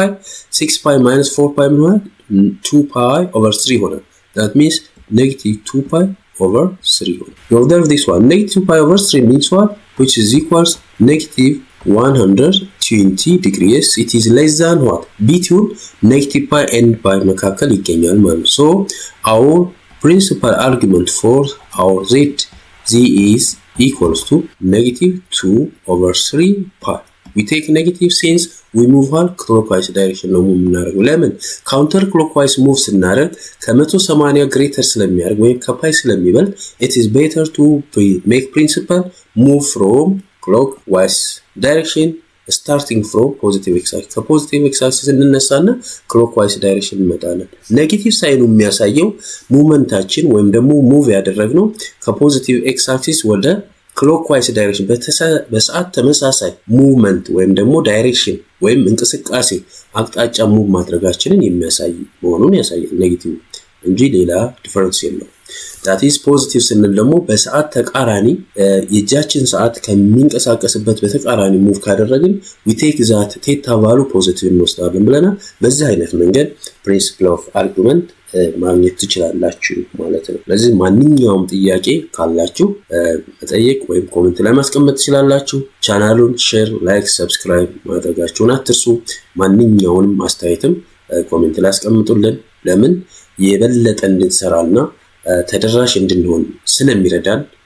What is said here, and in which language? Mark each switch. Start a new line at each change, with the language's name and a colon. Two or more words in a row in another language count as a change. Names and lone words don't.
English: 6 pi minus 4 pi means 2 pi over 3 होना. That means negative 2 pi over 3. You observe this one. Negative 2 pi over 3 means what? Which is equals negative 120 degrees. It is less than what? Between negative pi and pi
Amharic: መካከል ይገኛል ማለት ነው.
English: So our principal argument for our z is equals to negative 2/3 pi. We take negative since we move on clockwise direction
Amharic: ነው የምናደርገው። ለምን
English: counter clockwise move
Amharic: ስናደርግ ከ180 greater ስለሚያደርግ ወይም ከፓይ ስለሚበልጥ
English: it is better to make principal move from clockwise direction starting from positive x-axis.
Amharic: ከፖዚቲቭ x-axis እንነሳና
English: clockwise direction
Amharic: እንመጣለን። ኔጌቲቭ ሳይኑ የሚያሳየው ሙቭመንታችን ወይም ደግሞ ሙቭ ያደረግነው ከፖዚቲቭ x-axis ወደ
English: clockwise direction
Amharic: በሰዓት ተመሳሳይ movement ወይም ደግሞ direction ወይም እንቅስቃሴ አቅጣጫ ሙቭ ማድረጋችንን የሚያሳይ መሆኑን ያሳያል ኔጌቲቭ እንጂ ሌላ ዲፈረንስ የለውም።
English: that is positive
Amharic: ስንል ደግሞ በሰዓት ተቃራኒ የእጃችን ሰዓት ከሚንቀሳቀስበት በተቃራኒ ሙቭ ካደረግን
English: we take that theta value positive
Amharic: እንወስዳለን ብለናል። በዚህ አይነት መንገድ
English: principle of argument
Amharic: ማግኘት ትችላላችሁ ማለት ነው። ስለዚህ ማንኛውም ጥያቄ ካላችሁ መጠየቅ ወይም ኮሜንት ላይ ማስቀመጥ ትችላላችሁ። ቻናሉን ሼር፣ ላይክ፣ ሰብስክራይብ ማድረጋችሁን አትርሱ። ማንኛውንም አስተያየትም ኮሜንት ላይ አስቀምጡልን። ለምን የበለጠ እንድንሰራና ተደራሽ እንድንሆን ስለሚረዳን